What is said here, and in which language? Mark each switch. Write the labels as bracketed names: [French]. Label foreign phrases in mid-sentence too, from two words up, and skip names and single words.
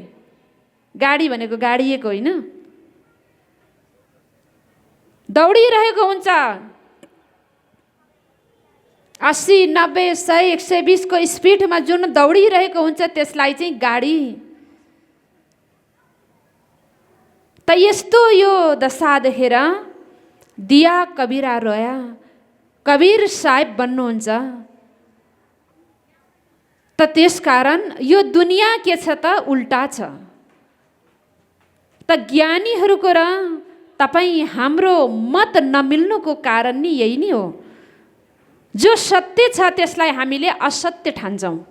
[Nepali] गाडी भनेको गाडिएको होइन, दौडिरहेको हुन्छ 80, 90, 100, 120 को स्पिडमा जुन दौडिरहेको हुन्छ त्यसलाई चाहिँ गाडी। त यस्तो यो दशा देखेर [Hindi] दिया कबीरा रोया। [Nepali] कबीर साहेब बन्नुहुन्छ। त त्यसकारण यो दुनियाँ के छ त उल्टा छ। त ज्ञानीहरूको र तपाईँ हाम्रो मत नमिल्नुको कारण नि यही नै हो। जो सत्य छ त्यसलाई हामीले असत्य ठान्छौँ।